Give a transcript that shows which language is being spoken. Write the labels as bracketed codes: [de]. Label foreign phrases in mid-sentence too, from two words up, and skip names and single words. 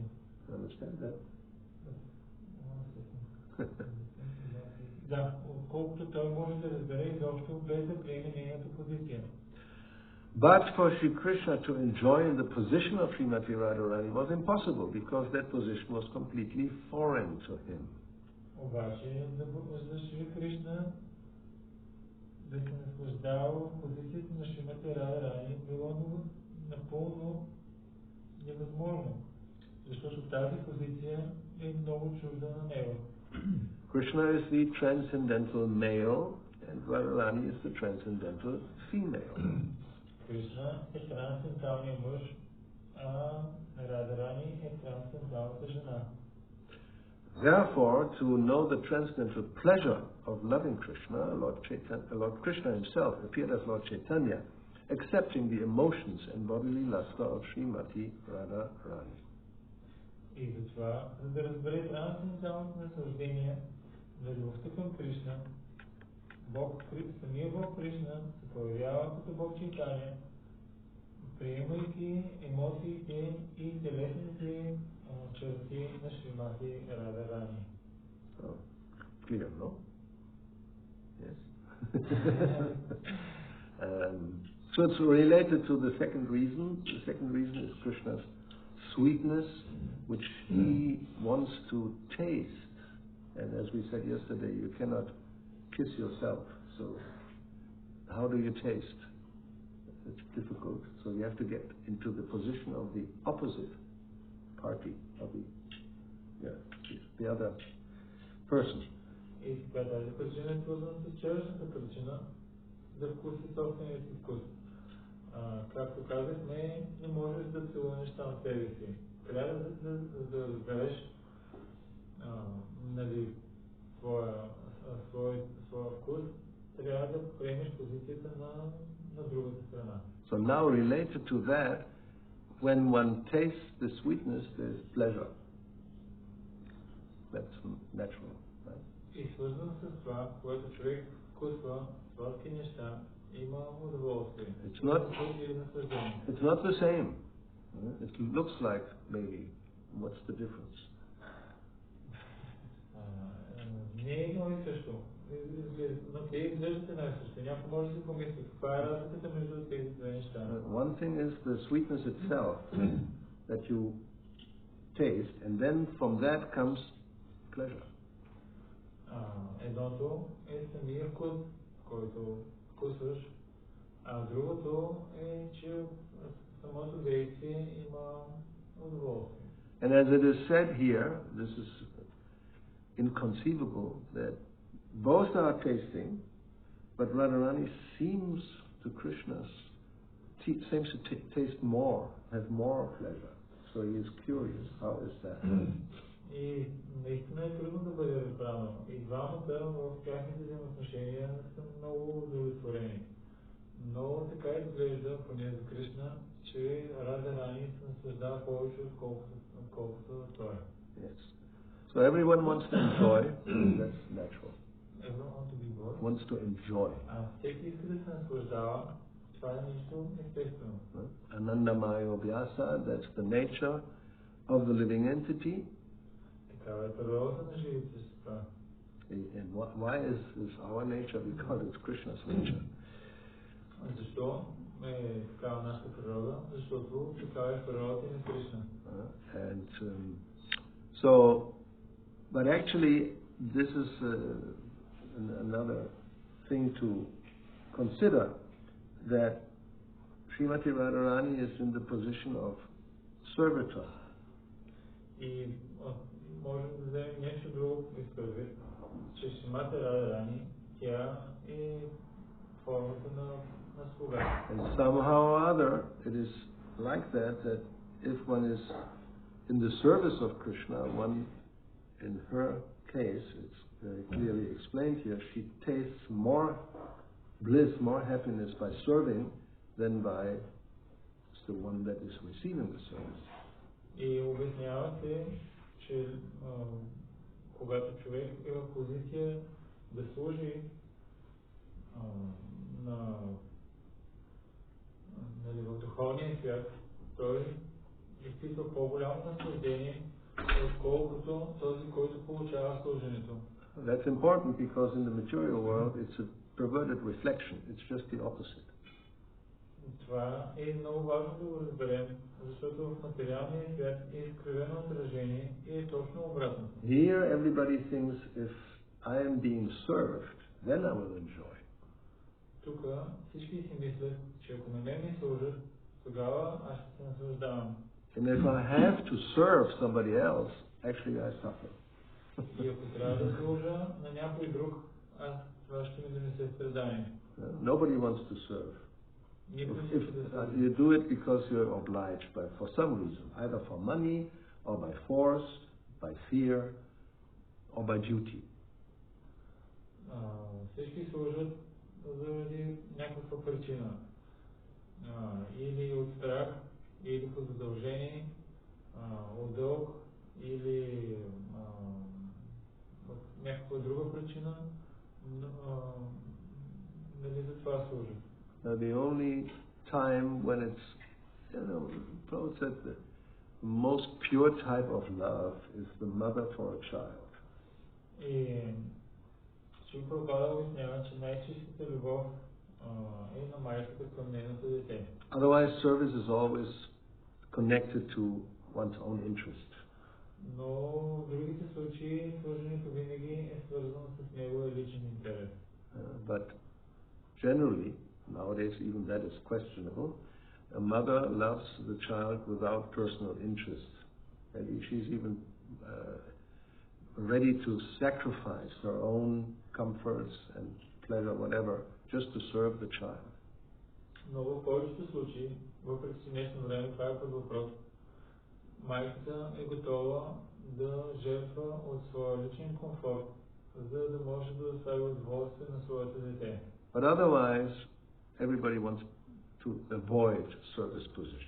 [en] Understand that? [bg] Да, отколкото той може да разбере изобщо без да приеме нейната позиция. [en] But for Sri Krishna to enjoy in the position of Srimati Radharani was impossible because that position was completely foreign to him. [bg] Обаче, за Шри Кришна да се наслаждава позицията на Шримати Радharani било напълно невъзможно, защото тази позиция е много чужда на него. [en] Krishna is the transcendental male and Radharani is the transcendental female. [bg] Кришна е трансценденталният мъж, а Радharani е трансценденталната жена. [en] Therefore, to know the transcendental pleasure of loving Krishna, Lord Krishna himself appeared as Lord Chaitanya, accepting the emotions and bodily luster of Srimati Radharani. [bg] И затова, за да разбере трансценденталното наслаждение на любовта към Кришна, самия Бог Кришна се появява като Бог Чайтания, приемайки емоциите и телесните черти на Шримати Радharani. [en] So, clear, no? Yes. So it's related to the second reason. The second reason is Krishna's sweetness, which he wants to taste. And as we said yesterday, you cannot kiss yourself. So how do you taste? It's difficult. So you have to get into the position of the opposite party, of the other person. [bg] И така тази причина е свързана с вчерашната причина да вкуси собствения си вкус. Както казахме, не можеш да целунеш сам себе си. Трябва да разбереш своя вкус, трябва да приемеш позицията на другата страна. [en] So now related to that, when one tastes the sweetness, there's pleasure. That's natural, right? [bg] И свързано с това, което човек вкусва сладки неща, има удоволствие. [en] It's not the same. It looks like maybe. What's the difference? [bg] Не е едно и също. Но те изглеждат една и също. Някой може да си помисли каква е разликата между тези две неща. [en] One thing is the sweetness itself that you taste, and then from that comes pleasure. [bg] Едното е самия вкус, който вкусваш, а другото е, че самото действие има удоволствие. [en] And as it is said here, this is inconceivable that both are tasting, but Radharani seems to Krishna seems to taste more, have more pleasure. So he is curious. How is that? [bg] И наистина е трудно да бъде разбрано. И двамата в тяхните взаимоотношения са много удовлетворени. Но така изглежда, поне за Кришна, че Радharani се наслаждава повече, отколкото той. [en] Yes. So everyone wants to enjoy. That's natural. Everyone wants to be what? Wants to enjoy. [bg] Всеки иска да се наслаждава. Това е нещо естествено. [sa] Anandamaya Vyasa, [en] that's the nature of the living entity. [bg] Такава е природата на живите същества. [en] And why is our nature? Because it's Krishna's nature. [bg] Защо е такава нашата природа? Защото такава е природата на Кришна. [en] And so, but actually, this is another thing to consider, that Srimati Radharani is in the position of servitor. [bg] И можем да вземем нещо друго изпредвид, че Шримати Радharani, тя е формата на слуга. [en] And somehow or other, it is like that if one is in the service of Krishna, one, in her case, it's very clearly explained here, she tastes more bliss, more happiness by serving than by the one that is receiving the service. [bg] И обяснява се, че когато човек е в позиция да служи в духовния свят, той изпитва по-голямо наслаждение, отколкото този, който получава служенето. [en] That's important because in the material world it's a perverted reflection. It's just the opposite. [bg] Това е много важно да го разберем, защото в материалния свят е изкривено отражение и е точно обратно. [en] Here everybody thinks if I am being served, then I will enjoy. [bg] Тук всички си мислят, че ако на мен ми служат, тогава аз ще се наслаждавам. [en] And if I have to serve somebody else, actually I suffer. [bg] И ако трябва да служа на някой друг, аз това ще ми донесе страдание. [en] Nobody wants to serve. If you do it because you're obliged by, for some reason, either for money, or by force, by fear, or by duty. [bg] Всички служат заради някаква причина. Или от страх, или по задължение, от дълг, или от някаква друга причина, нали за това служат. [en] The only time when it's, Paul said the most pure type of love is the mother for a child. [bg] И Шрила Прабхупада обяснява, че най-чистата любов е на майката към нейното дете. [en] Otherwise, service is always connected to one's own interest. [bg] Но в другите случаи служенето винаги е свързано с неговия личен интерес. [en] But generally, nowadays even that is questionable. A mother loves the child without personal interest, and she's even ready to sacrifice her own comforts and pleasure, whatever, just to serve the child. [bg] Но в повечето случаи, въпреки че днешно време това е под въпрос, майката е готова да жертва от своя личен комфорт, за да може да достави удоволствие на своето дете. [en] But otherwise, everybody wants to avoid service position.